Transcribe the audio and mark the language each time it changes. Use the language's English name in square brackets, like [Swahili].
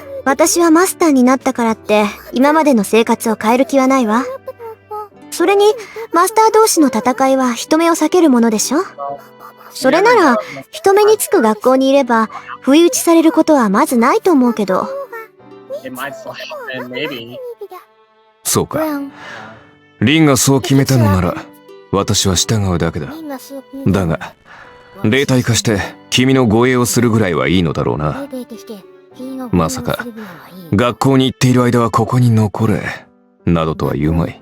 [Japanese] 私はマスターになったからって、今までの生活を変える気はないわ。それに、マスター同士の戦いは人目を避けるものでしょ？それなら、人目につく学校にいれば、不意打ちされることはまずないと思うけど。 [English] It might still happen, maybe. [Japanese] そうか。 [English] Well, [Japanese] リンがそう決めたのなら、私は従うだけだ。だが、霊体化して君の護衛をするぐらいはいいのだろうな。まさか、学校に行っている間はここに残れ、などとは言うまい。